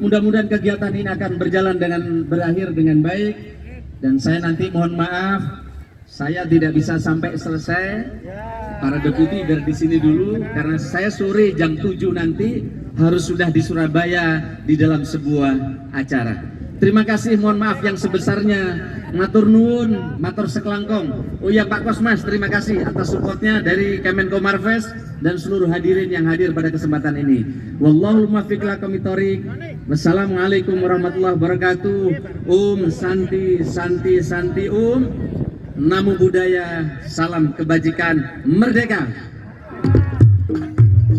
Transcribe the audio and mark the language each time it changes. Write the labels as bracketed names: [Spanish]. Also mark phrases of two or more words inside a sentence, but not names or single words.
[Indonesian] Mudah-mudahan kegiatan ini akan berjalan berakhir dengan baik, dan saya nanti mohon maaf saya tidak bisa sampai selesai. Para deputi biar di sini dulu karena saya sore jam 7 nanti harus sudah di Surabaya di dalam sebuah acara. Terima kasih, mohon maaf yang sebesarnya. [Javanese] Matur nuwun, [Madurese] matur sekelangkong. [Indonesian] Oh ya Pak Kosmas, terima kasih atas supportnya dari Kemenko Marves dan seluruh hadirin yang hadir pada kesempatan ini. [Arabic] والله الموفق إلى أقوم الطريق. والسلام عليكم ورحمة الله وبركاته. [Sanskrit] शान्ति शान्ति शान्ति [Pali] Namo Buddhaya, [Indonesian] salam kebajikan, merdeka.